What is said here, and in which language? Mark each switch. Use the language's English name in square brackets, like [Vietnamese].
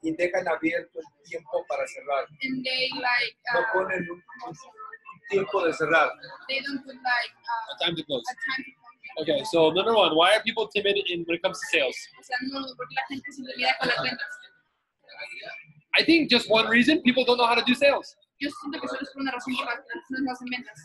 [Spanish] y dejan abierto el tiempo para cerrar? [English] and they like [Spanish] No ponen un tiempo de cerrar. [English] they don't put like Time to close. a time to close. Okay, so number one, why are people timid when it comes to sales? [Spanish] O sea, no, porque la gente se olvida con las ventas. [English] I think just one reason, people don't know how to do sales. [Spanish] Yo siento que solo es por una razón que las personas no hacen ventas.